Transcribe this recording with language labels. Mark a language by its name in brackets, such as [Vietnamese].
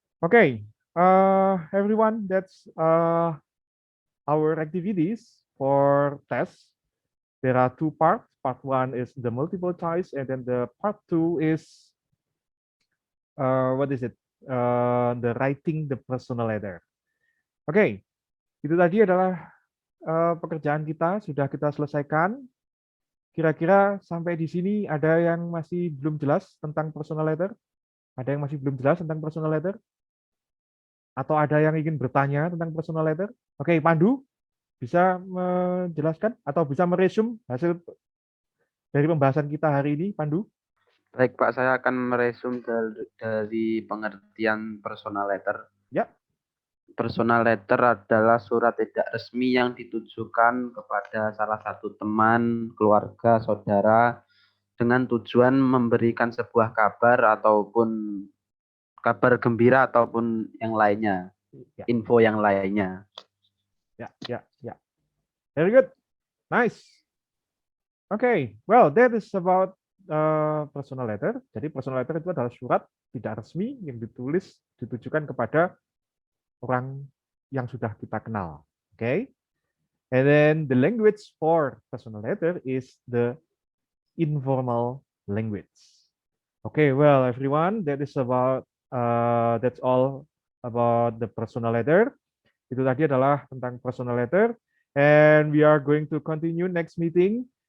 [English] Oke, everyone, that's our activities for tests. There are two parts. Part 1 is the multiple choice, and then the part 2 is what is it? The writing the personal letter. [Indonesian] Oke, itu tadi adalah pekerjaan kita, sudah kita selesaikan. Kira-kira sampai di sini ada yang masih belum jelas tentang personal letter? Ada yang masih belum jelas tentang personal letter? Atau ada yang ingin bertanya tentang personal letter? Oke, Pandu, bisa menjelaskan atau bisa meresum hasil dari pembahasan kita hari ini, Pandu? Baik Pak, saya akan meresum dari pengertian personal letter. Ya. Personal letter adalah surat tidak resmi yang ditujukan kepada salah satu teman, keluarga, saudara, dengan tujuan memberikan sebuah kabar ataupun kabar gembira ataupun yang lainnya, info yang lainnya. [English] Ya. Very good. Nice. Okay, well, that is about personal letter. [Indonesian] Jadi personal letter itu adalah surat tidak resmi yang ditujukan kepada orang yang sudah kita kenal. [English] Okay, and then the language for personal letter is the informal language. Okay, well, everyone, that is about that's all about the personal letter. [Indonesian] Itu tadi adalah tentang personal letter, [English] and we are going to continue next meeting.